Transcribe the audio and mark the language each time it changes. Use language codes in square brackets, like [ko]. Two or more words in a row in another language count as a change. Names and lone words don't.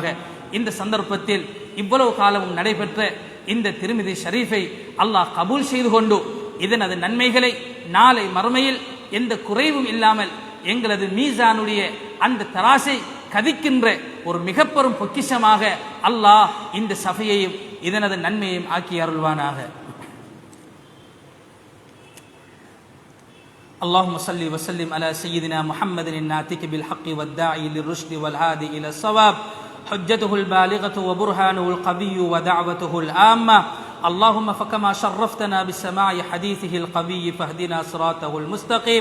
[ta] இந்த சந்தர்ப்பத்தில் இவ்வளவு காலமும் நடைபெற்ற இந்த திருமிதி ஷரீஃபை அல்லாஹ் கபூல் செய்து கொண்டு இதனது நன்மைகளை நாளை மறுமையில் எந்த குறைவும் இல்லாமல் எங்களது மீசானுடைய அந்த தராசை கதிக்கின்ற ஒரு மிக பெரும் பொக்கிஷமாக அல்லாஹ் இந்த சபையையும் இதனது நன்மையையும் ஆக்கி அருள்வானாக. [ar] اللهم صل وسلم على سيدنا محمد الناطق بالحق والداعي للرشد والهادي إلى الصواب، حجته البالغة وبرهانه القوي ودعوته الآمة. اللهم فكما شرفتنا بسماع حديثه القوي فاهدنا صراطه المستقيم.